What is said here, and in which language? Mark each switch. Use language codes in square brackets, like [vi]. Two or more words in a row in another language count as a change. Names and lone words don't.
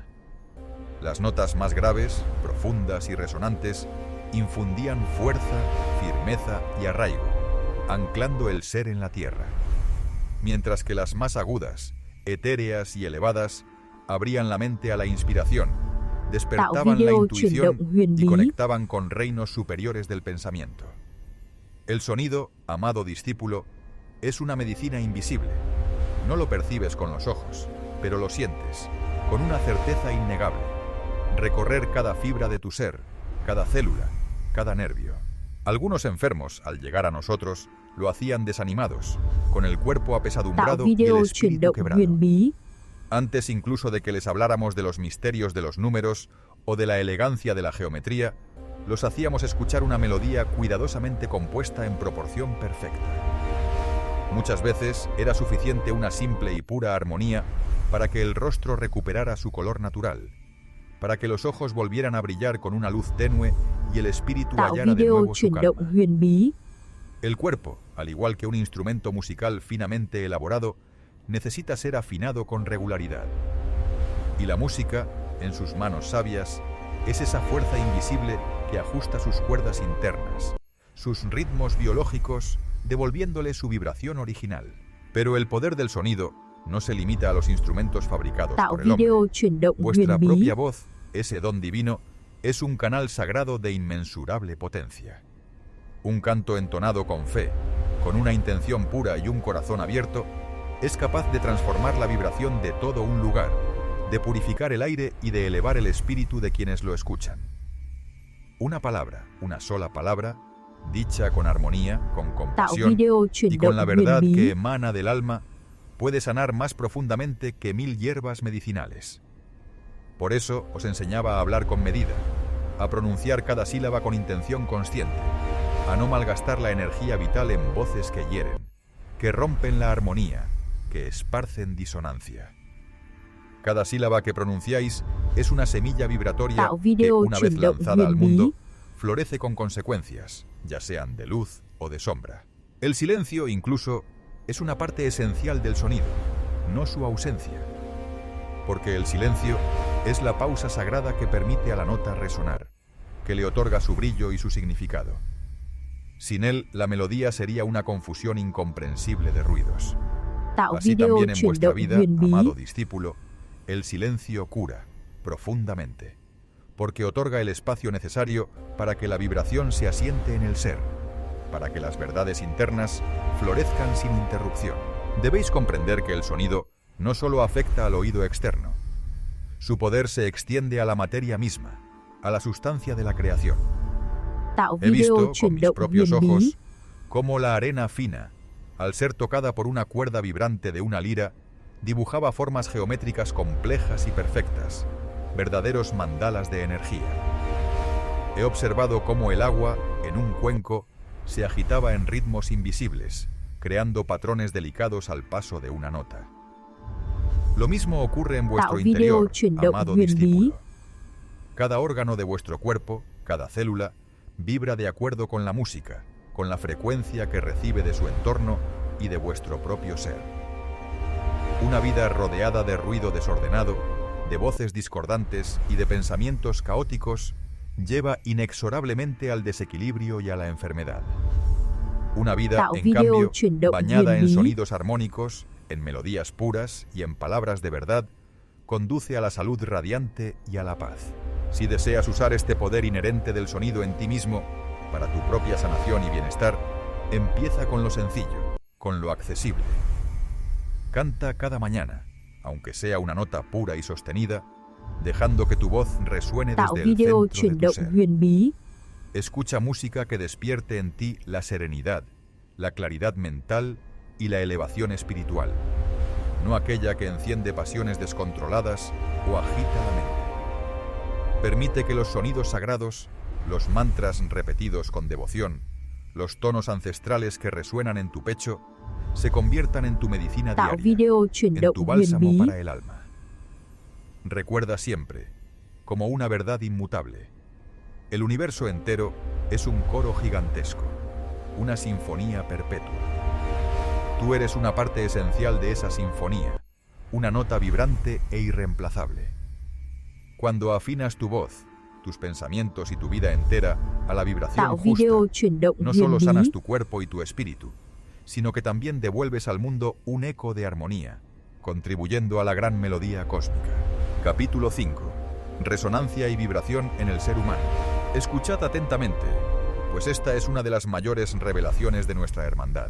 [es] Las notas más graves, profundas y resonantes infundían fuerza, firmeza y arraigo, anclando el ser en la tierra, mientras que las más agudas, etéreas y elevadas abrían la mente a la inspiración, despertaban la [vi] video [es] intuición [vi] chuyển động huyền [es] y [vi] bí. [es] conectaban con reinos superiores del pensamiento. El sonido, amado discípulo, es una medicina invisible. No lo percibes con los ojos, pero lo sientes, con una certeza innegable. Recorrer cada fibra de tu ser, cada célula, cada nervio. Algunos enfermos, al llegar a nosotros, lo hacían desanimados, con el cuerpo [vi] Tạo [es] apesadumbrado y el [vi] video chuyển [es] espíritu [vi] động [es] quebrado. [vi] huyền bí. [es] Antes incluso de que les habláramos de los misterios de los números o de la elegancia de la geometría, los hacíamos escuchar una melodía cuidadosamente compuesta en proporción perfecta. Muchas veces era suficiente una simple y pura armonía para que el rostro recuperara su color natural, para que los ojos volvieran a brillar con una luz tenue y el espíritu [vi] Tạo [es] hallara de [vi] video [es] nuevo su [vi] chuyển động [es] calma. [vi] huyền bí. [es] El cuerpo, al igual que un instrumento musical finamente elaborado, necesita ser afinado con regularidad. Y la música, en sus manos sabias, es esa fuerza invisible que ajusta sus cuerdas internas, sus ritmos biológicos, devolviéndole su vibración original. Pero el poder del sonido no se limita a los instrumentos fabricados [vi] Tạo [es] por el hombre. [vi] video chuyển động [es] Vuestra [vi] huyền bí. [es] propia voz, ese don divino, es un canal sagrado de inmensurable potencia. Un canto entonado con fe, con una intención pura y un corazón abierto, es capaz de transformar la vibración de todo un lugar, de purificar el aire y de elevar el espíritu de quienes lo escuchan. Una palabra, una sola palabra, dicha con armonía, con [vi] Tạo [es] compasión [vi] video chuyển [es] y [vi] động [es] con la [vi] huyền [es] verdad [vi] bí. [es] que emana del alma, puede sanar más profundamente que 1000 hierbas medicinales. Por eso os enseñaba a hablar con medida, a pronunciar cada sílaba con intención consciente, a no malgastar la energía vital en voces que hieren, que rompen la armonía, que esparcen disonancia. Cada sílaba que pronunciáis es una semilla vibratoria [vi] Tạo [es] que, [vi] video [es] una vez [vi] chuyển động [es] lanzada al [vi] huyền [es] mundo, [vi] bí. [es] florece con consecuencias, ya sean de luz o de sombra. El silencio, incluso, es una parte esencial del sonido, no su ausencia. Porque el silencio es la pausa sagrada que permite a la nota resonar, que le otorga su brillo y su significado. Sin él, la melodía sería una confusión incomprensible de ruidos. [vi] Tạo [es] Así [vi] video [es] también en [vi] chuyển [es] vuestra [vi] động [es] vida, [vi] huyền bí. [es] amado discípulo, el silencio cura profundamente, porque otorga el espacio necesario para que la vibración se asiente en el ser, para que las verdades internas florezcan sin interrupción. Debéis comprender que el sonido no solo afecta al oído externo. Su poder se extiende a la materia misma, a la sustancia de la creación. [vi] Tạo [es] He [vi] video [es] visto con [vi] chuyển [es] mis [vi] động [es] propios [vi] huyền bí. [es] ojos cómo la arena fina, al ser tocada por una cuerda vibrante de una lira, dibujaba formas geométricas complejas y perfectas, verdaderos mandalas de energía. He observado cómo el agua, en un cuenco, se agitaba en ritmos invisibles, creando patrones delicados al paso de una nota. Lo mismo ocurre en vuestro [vi] Tạo video [es] interior, [vi] chuyển động [es] amado [vi] huyền bí. [es] discípulo. Cada órgano de vuestro cuerpo, cada célula, vibra de acuerdo con la música, con la frecuencia que recibe de su entorno y de vuestro propio ser. Una vida rodeada de ruido desordenado, de voces discordantes y de pensamientos caóticos lleva inexorablemente al desequilibrio y a la enfermedad. Una vida, [vi] Tạo [es] en [vi] video [es] cambio, [vi] chuyển động [es] bañada [vi] huyền [es] en [vi] bí. [es] sonidos armónicos, en melodías puras y en palabras de verdad, conduce a la salud radiante y a la paz. Si deseas usar este poder inherente del sonido en ti mismo, para tu propia sanación y bienestar, empieza con lo sencillo, con lo accesible. Canta cada mañana, aunque sea una nota pura y sostenida, dejando que tu voz resuene [vi] Tạo [es] desde el [vi] video [es] centro de [vi] chuyển [es] tu [vi] động [es] ser. [vi] huyền bí. [es] Escucha música que despierte en ti la serenidad, la claridad mental y la elevación espiritual, no aquella que enciende pasiones descontroladas o agita la mente. Permite que los sonidos sagrados, los mantras repetidos con devoción, los tonos ancestrales que resuenan en tu pecho, se conviertan en tu medicina [vi] Tạo [es] diaria, [vi] video chuyển [es] en [vi] động [es] tu [vi] huyền [es] bálsamo [vi] bí. [es] para el alma. Recuerda siempre, como una verdad inmutable, el universo entero es un coro gigantesco, una sinfonía perpetua. Tú eres una parte esencial de esa sinfonía, una nota vibrante e irreemplazable. Cuando afinas tu voz, tus pensamientos y tu vida entera a la vibración [vi] Tạo video [es] justa, [vi] chuyển động [es] no [vi] huyền [es] solo [vi] bí. [es] sanas tu cuerpo y tu espíritu, sino que también devuelves al mundo un eco de armonía, contribuyendo a la gran melodía cósmica. Capítulo 5. Resonancia y vibración en el ser humano. Escuchad atentamente, pues esta es una de las mayores revelaciones de nuestra hermandad.